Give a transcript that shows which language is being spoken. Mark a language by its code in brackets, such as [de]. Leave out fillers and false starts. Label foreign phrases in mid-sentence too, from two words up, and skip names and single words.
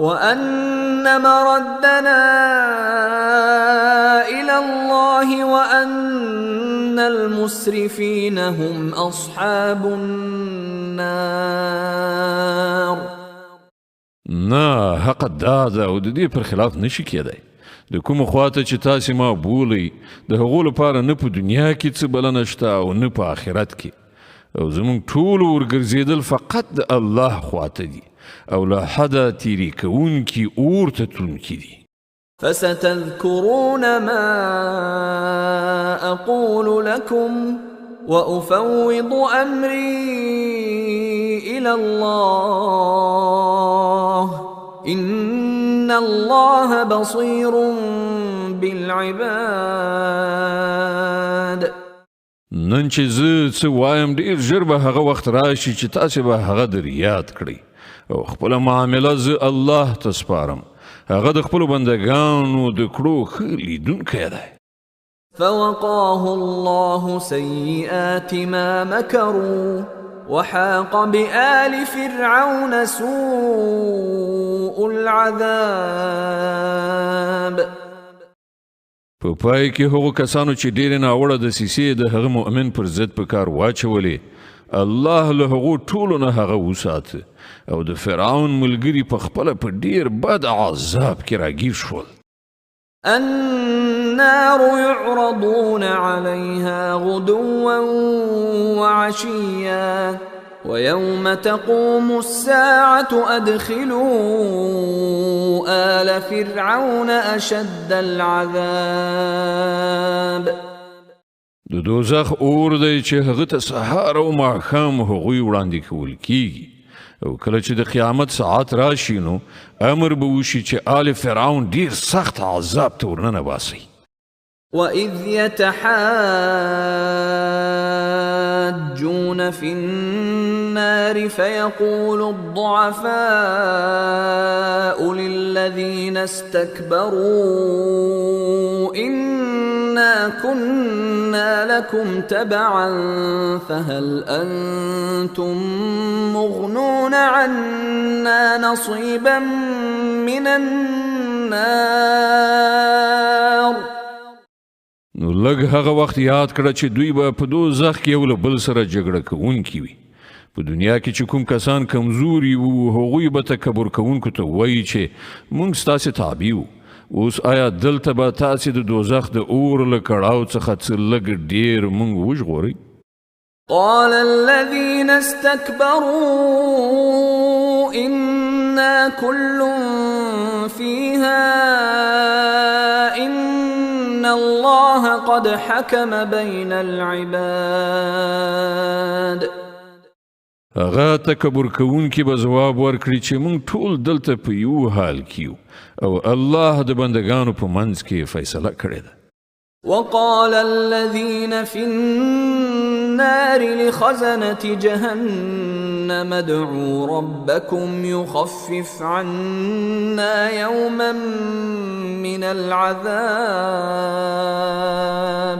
[ar] إلى الله وأن المسرفين هم أصحاب النار. [ps] نه حق دا ده او د دې پر خلاف نشي کېدی. د کوم خواته چې تاسې ما بولئ د هغو لپاره نه په دنیا کې څه بلنه شته او نه په آخرت کې، او زموږ ټولو ورګرځېدل فقط د الله خواته دي او له حده تیرې کوونکي اور ته تلونکي دي. [ar] فستذكرون ما أقول لكم وأفوض أمري إلى الله إن الله بصير بالعباد. [ps] نن چې زه څه وایم ډېر ژر به هغه وخت راشي چې تاسې به هغه در یاد کړئ او خپله معامله زه الله ته سپارم. هغه د خپلو بندګانو د کړو ښه لیدونکی دی. [ar] فوقاه الله سيئات ما مكروا وحاق بآل فرعون سوء العذاب. [ps] په پای کې هغو کسانو چې ډېرې ناوړه دسیسې د هغه مؤمن پر ضد په کار واچولې، الله له هغو ټولو نه هغه وساته او د فرعون ملګري په خپله په ډېر بد عذاب کې راګیر شول. [ar] النار يعرضون عليها غدوا وعشيا ويوم تقوم الساعة أدخلوا آل فرعون أشد العذاب. [ps] د دوزخ اور دی چې هغه ته سهار او ماښام هغوی وړاندې کول کیږي، او کله چې د قیامت ساعت راشي نو امر به وشي چې آل فرعون ډیر سخت عذاب ته ورننه باسي. [ar] وَإِذْ يَتَحَاجُّونَ فِي النَّارِ فَيَقُولُ الضُّعَفَاءُ لِلَّذِينَ اسْتَكْبَرُوا إِنَّا كُنَّا لَكُمْ تَبَعًا فَهَلْ أَنْتُمْ مُغْنُونَ عَنَّا نَصِيبًا مِنَ النَّارِ. [ps] نو لږ هغه وخت یاد کړه چې دوی به په دوزخ کې یو له بل سره جګړه کوونکي وي. په دنیا کې چې کوم کسان کمزوري وو هغوی به تکبر کوونکو ته وایي چې موږ ستاسې تابع وو. اوس آیا دلته به تاسې د دوزخ د اور له کړاو څخه څه لږ ډېر موږ وژغورئ؟ [ar] قال الذين استكبروا إنا كل فيها إن الله قد حكم بين العباد. [ps] هغه تکبر کوونکي به ځواب ورکړي چې موږ ټول دلته په یو حال کیو او الله د بندگانو په منځ کې فیصله کړې ده. [ar] وقال الذين في النار لخزنة جهنم ادعوا ربكم يخفف عنا يوما من العذاب.